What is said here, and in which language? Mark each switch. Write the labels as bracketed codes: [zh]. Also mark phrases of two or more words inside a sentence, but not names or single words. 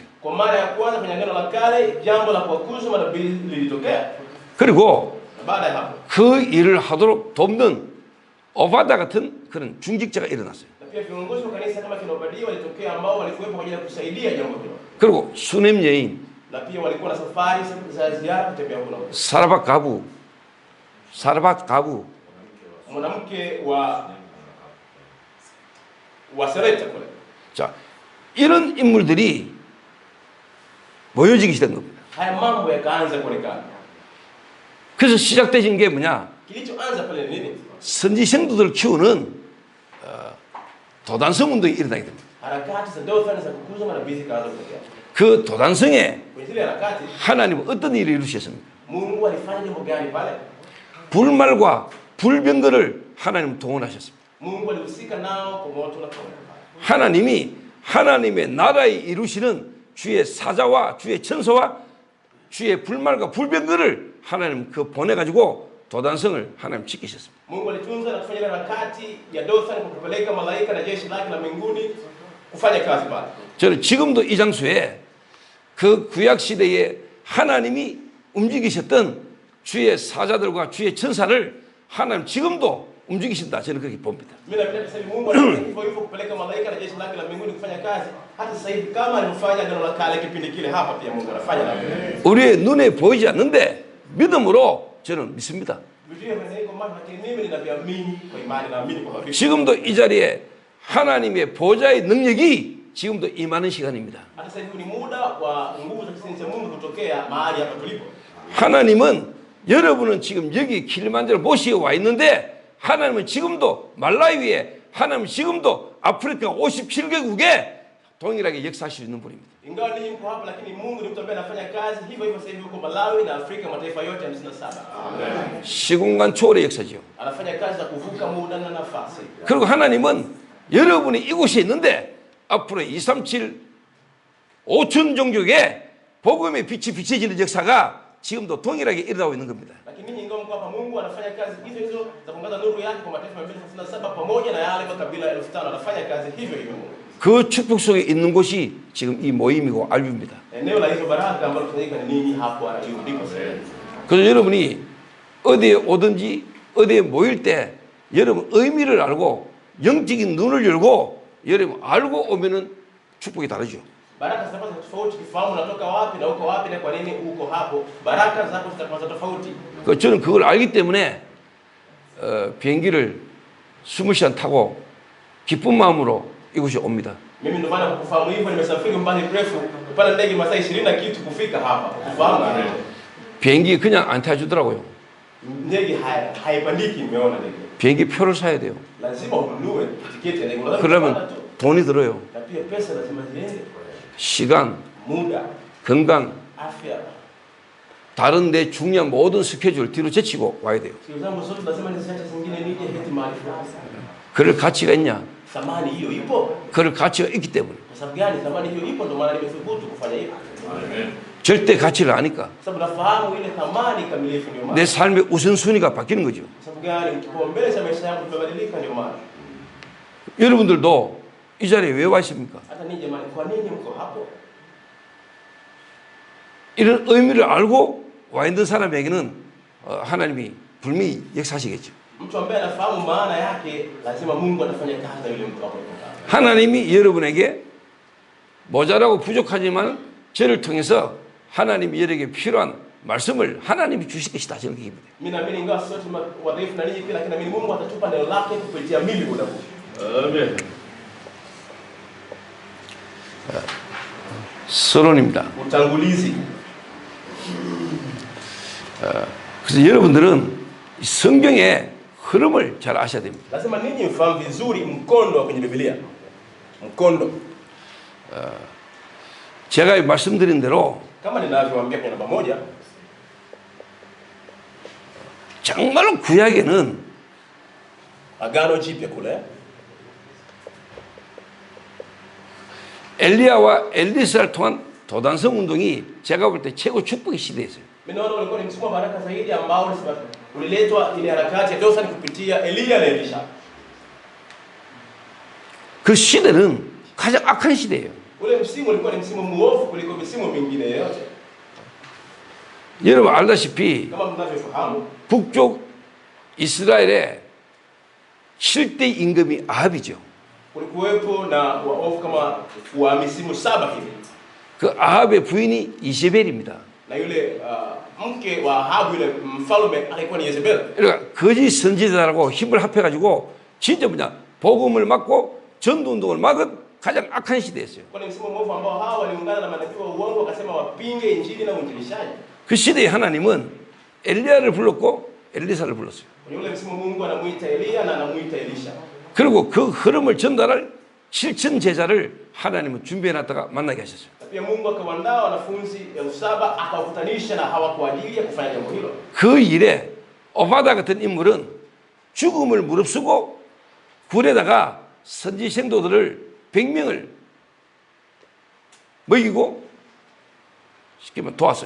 [sw] Kwa mara ya kwanza kwenye Agano la Kale jambo la kuwakuza manabii lilitokea. [ko] 그리고 [sw] Baada ya hapo [ko] 그 일을 하도록 돕는 오바다 같은 그런 중직자가 일어났어요. [sw] na pia viongozi wa kanisa kama kina Obadia walitokea ambao walikuwepo kwa ajili ya kusaidia jambo hilo. [ko] 그리고 수냄 여인, [sw] Na pia walikuwa na safari za ziara kutembea huko. [ko] 사르밧 가부, [sw] Mwanamke wa Sereta kule. [ko] 자 이런 인물들이 모여지기 시작한 겁니다. [sw] Haya mambo yakaanza kuonekana. [ko] 그래서 시작되신 게 뭐냐? [sw] Kilichoanza pale ni nini? [ko] 선지 성도들 키우는 도단성 운동이 일어나게 됩니다. [sw] Harakati za Dothan za kukuza manabii zikaanza kutokea. [ko] 그 도단성에 [sw] Kwenye zile harakati [ko] 하나님은 어떤 일을 이루셨습니까? [sw] Mungu alifanya jambo gani pale? [ko] 불말과 불병거를 하나님 동원하셨습니다. [sw] Mungu alihusika nao kwa moto na kwa [ko] 하나님이 하나님의 나라에 이루시는 주의 사자와 주의 천사와 주의 불말과 불병거를 하나님 그 보내가지고 도단성을 하나님 지키셨습니다. [sw] Mungu alitunza na kufanya harakati ya Dothan kwa kupeleka malaika na jeshi lake la mbinguni kufanya kazi pale. [ko] 저는 지금도 이 장소에 그 구약 시대에 하나님이 움직이셨던 주의 사자들과 주의 천사를 하나님 지금도 움직이신다. 저는 그렇게 봅니다. [sw] Mimi napenda kusema Mungu anafanya hivyo kupeleka malaika na jeshi lake la mbinguni kufanya kazi. Hata sasa hivi kama alivyofanya Agano la Kale kipindi kile, hapa pia Mungu anafanya na vile. [ko] 우리의 눈에 보이지 않는데 믿음으로 저는 믿습니다. [sw] Biblia inasema kwa maana mimi ninaamini kwa imani, naamini kwa hakika. [ko] 지금도 이 자리에 하나님의 보좌의 능력이 지금도 임하는 시간입니다. [sw] Hata sasa hivi ni muda wa nguvu za kisinzi cha Mungu kutokea mahali hapa tulipo. [ko] 하나님은 여러분은 지금 여기 킬리만자로 모시에 와 있는데 하나님은 지금도 말라위에 하나님은 지금도 아프리카 57개국에 동일하게 역사하실 수 있는 분입니다. [sw] Ingawa ninyi mko hapa lakini Mungu ni mtu ambaye anafanya kazi hivyo hivyo sasa hivi huko Malawi na Afrika mataifa yote 57. Amen. [ko] 시공간 초월의 역사죠. [sw] Anafanya kazi za kuvuka muda na nafasi. [ko] 그리고 하나님은 여러분이 이곳에 있는데 앞으로 237 5천 종족에 복음의 빛이 비춰지는 역사가 지금도 동일하게 일어나고 있는 겁니다. [sw] Lakini ninyi ingawa mko hapa Mungu anafanya kazi hizo hizo za kuangaza nuru yake kwa mataifa 237 pamoja na yale makabila 5000 anafanya kazi hivyo hivyo. [ko] 그 축복 속에 있는 곳이 지금 이 모임이고 알비입니다. [sw] Eneo la hizo baraka ambalo tunafanyika ni ninyi hapo Ayubu ndipo sasa. [ko] 그래서 여러분이 어디에 오든지 어디에 모일 때 여러분 의미를 알고 영적인 눈을 열고 여러분 알고 오면은 축복이 다르죠. [sw] Baraka zitakuwa tofauti kifahamu unatoka wapi na uko wapi na kwa nini uko hapo. Baraka zako zitakuwa tofauti. [ko] 저는 그걸 알기 때문에 비행기를 20시간 타고 기쁜 마음으로 이곳에 옵니다. [sw] Mimi ndio maana kufahamu hivyo nimesafiri mbali mrefu kupanda ndege masaa 20 na kitu kufika hapa. Kufahamu [ko] 비행기 그냥 안 타주더라고요. [sw] ndege haipandiki nimeona ndege. [ko] 비행기 표를 사야 돼요. [sw] Lazima ununue tiketi ya ndege. [ko] 그러면 돈이 들어요. [sw] Na pia pesa lazima ziende. [ko] 시간, [sw] Muda, [ko] 건강, [sw] afya. [ko] 다른 데 중요한 모든 스케줄 뒤로 제치고 와야 돼요. [sw] Sio zangu zote lazima niziache zingine nije heti mahali fulani. [ko] 그럴 가치가 있냐? [sw] Thamani hiyo ipo. [ko] 그럴 가치가 있기 때문에. [sw] Kwa sababu gani thamani hiyo ipo ndio maana nimethubutu kufanya hivyo. Amen. [ko] 절대 가치를 아니까. [sw] Kwa sababu nafahamu ile thamani kamilifu ndio maana. [ko] 내 삶의 우선순위가 바뀌는 거죠. [sw] Kwa sababu gani kipaumbele cha maisha yangu kimebadilika ndio maana. [ko] 여러분들도 이 자리에 왜 와 있습니까? [sw] Hata ninyi jamani kwa nini mko hapo? [ko] 이런 의미를 알고 와 있는 사람에게는 하나님이 분명히 역사하시겠죠. [sw] Mtu ambaye anafahamu maana yake lazima Mungu anafanya kazi na yule mtu hapo. [ko] 하나님이 여러분에게 모자라고 부족하지만 저를 통해서 하나님이 여러분에게 필요한 말씀을 하나님이 주실 것이다. 저는 그게 믿어요. [sw] Mimi naamini ingawa sote wadhaifu na ninyi pia lakini naamini Mungu atatupa neno lake kupitia mimi muda huu. Amen. [ko] 서론입니다. [sw] Utangulizi. [ko] 그래서 여러분들은 성경의 흐름을 잘 아셔야 됩니다. [sw] Lazima ninyi mfahamu vizuri mkondo kwenye Biblia. Mkondo. [ko] 제가 말씀드린 대로 [sw] Kama ninavyowaambia kwenye namba moja, [ko] 정말로 구약에는 [sw] Agano Jipya kule [ko] 엘리야와 엘리사를 통한 도단성 운동이 제가 볼 때 최고 축복의 시대였어요. [sw] mimi naona ulikuwa ni msimu wa baraka zaidi ambao uliletwa ile harakati ya Dothan kupitia Elia na Elisha. [ko] 그 시대는 가장 악한 시대예요. [sw] Ule msimu ulikuwa ni msimu muovu kuliko misimu mingine yote. [ko] 여러분 알다시피 [sw] Kama mnavyofahamu, [ko] 북쪽 이스라엘의 7대 임금이 아합이죠. [sw] kulikuwepo na waovu kama wa misimu 7 hivi. [ko] 그 아합의 부인이 이세벨입니다. [sw] Na yule mke wa Ahabu yule mfalme alikuwa ni Yezebel. [ko] 그러니까 거짓 선지자라고 힘을 합해가지고 진짜 뭐냐 복음을 막고 전도 운동을 막은 가장 악한 시대였어요. [sw] Kwa ni msimu mwovu ambao hawa waliungana na manabii wa uongo wakasema wapinge injili na uinjilishaji. [ko] 그 시대에 하나님은 엘리야를 불렀고 엘리사를 불렀어요. [sw] Kwenye ule msimu Mungu anamuita Elia na anamuita Elisha. [ko] 그리고 그 흐름을 전달할 실천 제자를 하나님은 준비해놨다가 만나게 하셨어요. [sw] Pia Mungu akawaandaa wanafunzi 7,000 akawakutanisha na hawa kwa ajili ya kufanya jambo hilo. [ko] 그 일에 오바다 같은 인물은 죽음을 무릅쓰고 굴에다가 선지 생도들을 100명을 먹이고 쉽게 말하면 도왔어요.